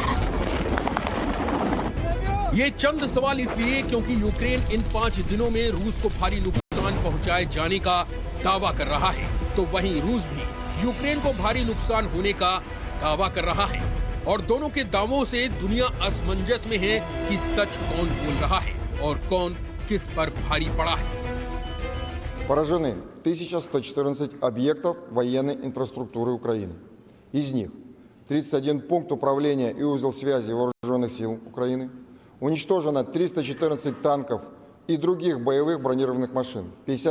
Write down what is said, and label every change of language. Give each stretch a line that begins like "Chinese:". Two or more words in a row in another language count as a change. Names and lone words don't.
Hindi: ये चंद सवाल इसलिए क्योंकि यूक्रेन इन 5 दिनों में रूस को भारी नुकसान पहुंचाए जाने का दावा कर रहा है, तो वहीं रूस भी यूक्रेन को भारी नुकसान होने का दावा कर रहा है और दोनों के दावों से दुनिया असमंजस में है कि सच कौन बोल रहा है और कौन किस पर भारी पड़ा है।
Russian: Поражены 1114 объектов военной инфраструктуры Украины. Из них 31 пункт управления и узел связи вооруженных сил Украины. Уничтожено 314 танков и других боевых бронированных машин.